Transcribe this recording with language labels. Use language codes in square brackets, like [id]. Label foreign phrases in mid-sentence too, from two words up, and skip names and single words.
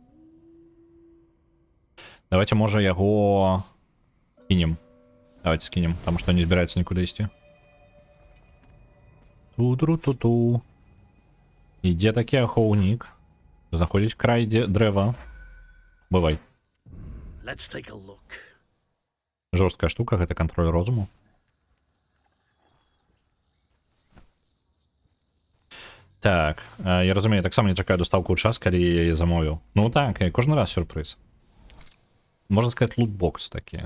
[be] Давайте, можа, яго скінем. Давайте скінем, таму што не збіраецца нікуды ісці. Ту-тру-ту-ту. Ідзе такі ахоўнік. Знаходзіць край дрэва. Бывай. [en] Let's take a look. [be] Жорсткая штука, гэта кантроль розуму. Так, я разумею, таксама не чакаю доставку ў час, калі я яе замовіў. Ну так, кожны раз сюрпрыз. Можна сказаць, лутбокс такі.